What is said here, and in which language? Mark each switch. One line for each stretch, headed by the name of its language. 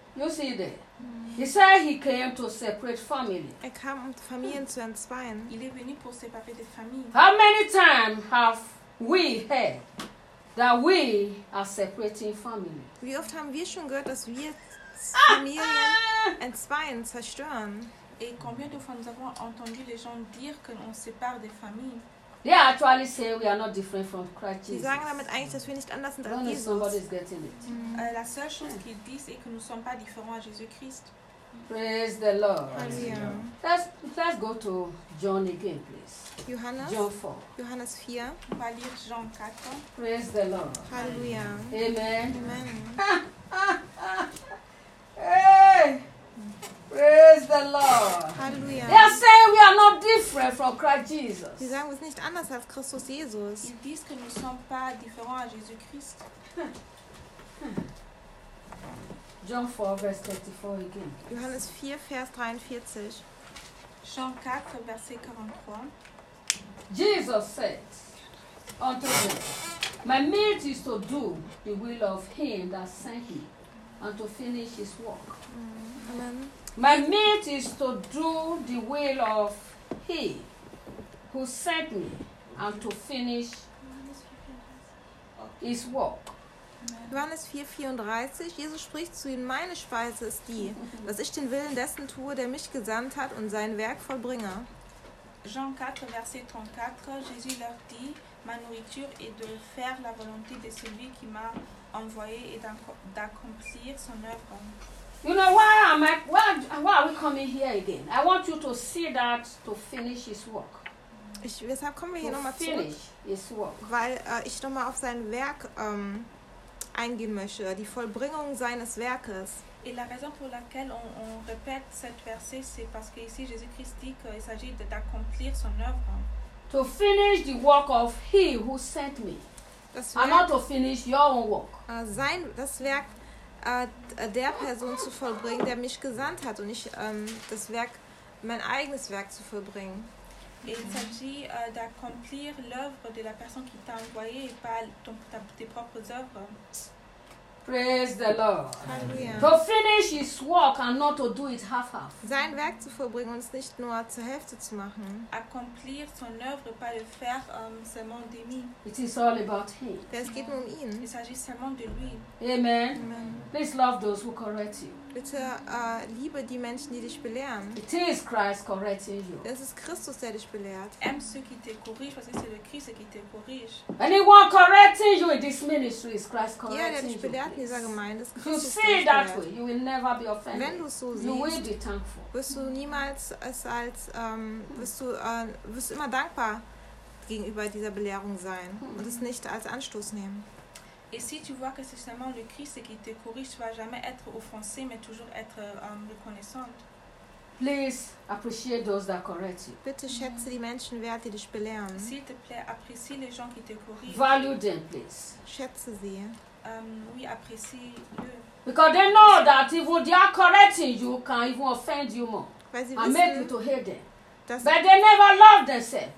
English: You see there? He said he came to separate families.
German: Er kam, um Familien zu entzweien.
French: Il est venu pour séparer des familles.
English: How many times have we heard that we are separating families?
German: Wie oft haben wir schon gehört, dass wir Familien entzweien, zerstören?
French: Et combien de fois nous avons entendu les gens dire qu'on sépare des familles?
English: They actually say we are not different from Christ Jesus.
German: Sie sagen damit eigentlich, dass wir nicht anders sind als Jesus.
English: Only somebody is getting it.
French: La seule chose qu'ils disent est que nous ne sommes pas différents à Jésus-Christ.
English: Praise the Lord. Hallelujah. Let's go to John again, please.
German: Johannes.
English: John 4.
German: Johannes 4.
French: On va lire Jean 4.
English: Praise the Lord. Hallelujah. Amen. Amen. Praise the Lord. Hallelujah. They are saying we are not different from Christ Jesus.
German: Sie sagen, wir sind nicht anders als Christus Jesus.
French: Ils disent que nous ne sommes pas différents à Jésus-Christ.
English: John 4, verse 34 again.
German: Johannes 4, Vers 43.
French: Jean 4, verset 43.
English: Jesus said unto them, my meat is to do the will of him that sent me, and to finish his work. Amen. My meat is to do the will of he who sent me and to finish his work.
German: Johannes 4,34, Jesus spricht zu ihnen, meine Speise ist die, dass ich den Willen dessen tue, der mich gesandt hat und sein Werk vollbringe.
French: Jean 4, verset 34, Jésus leur dit, ma nourriture est de faire la volonté de celui qui m'a envoyé et d'accomplir son œuvre.
English: You know why are we coming here again? I want you to see that to finish his work.
German: Weshalb kommen wir hier nochmal zurück?
English: To finish his work.
German: Weil ich nochmal auf sein Werk eingehen möchte, die Vollbringung seines Werkes.
French: Et la raison pour laquelle on répète cette verset, c'est parce que ici Jésus-Christ dit qu'il s'agit d'accomplir son œuvre.
English: To finish the work of he who sent me.
German: Das Werk,
English: and not to finish your own work.
German: Sein das Werk der Person zu vollbringen, der mich gesandt hat und ich das Werk, mein eigenes Werk zu vollbringen.
French: Il s'agit d'accomplir l'œuvre de la personne qui t'a envoyé et pas tes propres œuvres.
English: Praise the Lord. Hallelujah. To finish his work and not to do it half-half.
German: Sein Werk zu vollbringen und es nicht nur zur Hälfte zu machen.
French: Accomplir son œuvre, pas le faire seulement demi.
English: It is all about him.
German: Denn es geht nur um ihn.
French: Il s'agit seulement de lui.
English: Amen. Amen. Please love those who correct you.
German: Bitte liebe die Menschen, die dich belehren.
English: It is Christ correcting you.
German: Es ist Christus, der dich belehrt.
French: Aime ceux qui te corrigent, parce que c'est le Christ qui te corrige.
English: Anyone correcting you in this ministry is Christ correcting
German: you. Ja, der dich belehrt in dieser Gemeinde ist Christus.
English: You see that way, you will never be offended.
German: Wenn du so siehst,
English: you will be thankful.
German: Wirst du niemals es als wirst du immer dankbar gegenüber dieser Belehrung sein und es nicht als Anstoß nehmen.
French: Et si tu vois que c'est seulement le Christ qui te corrige, tu vas jamais être offensé, mais toujours être reconnaissante.
English: Please appreciate those that correct you.
German: Bitte schätze die Menschen wert, die dich belehren.
French: S'il te plaît, apprécie les gens qui te corrigent.
English: Value them, please.
German: Schätze sie.
French: Oui, apprécie-le.
English: Because they know that even they are correcting you can even offend you more.
German: Weil sie wissen,
English: and make you to hate them. But they never love themselves.